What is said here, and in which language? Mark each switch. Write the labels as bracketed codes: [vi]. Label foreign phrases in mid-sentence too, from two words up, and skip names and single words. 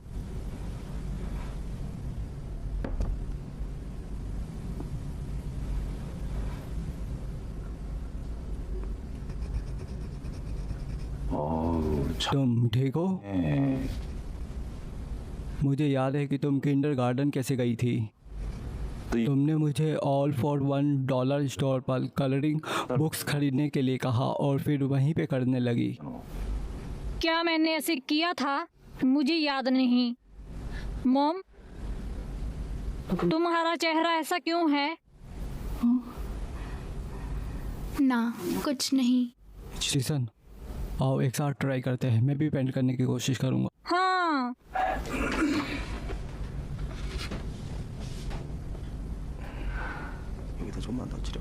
[ko] 어우, 참. [hi] तुम ठीक हो? [ko] 예. [hi] मुझे याद है कि तुम किंडरगार्टन कैसे गई थी। तुमने मुझे ऑल फॉर $1 स्टोर पर [en] coloring books [hi] खरीदने के लिए कहा और फिर वहीं पे करने लगी। क्या मैंने ऐसे किया था? मुझे याद नहीं। मॉम, तुम्हारा चेहरा ऐसा क्यों है? ना, कुछ नहीं। सीसन, आओ एक साथ ट्राई करते हैं। मैं भी पेंट करने की कोशिश करूँगा। हाँ, [ko] 여기다 좀만 더 칠해봐.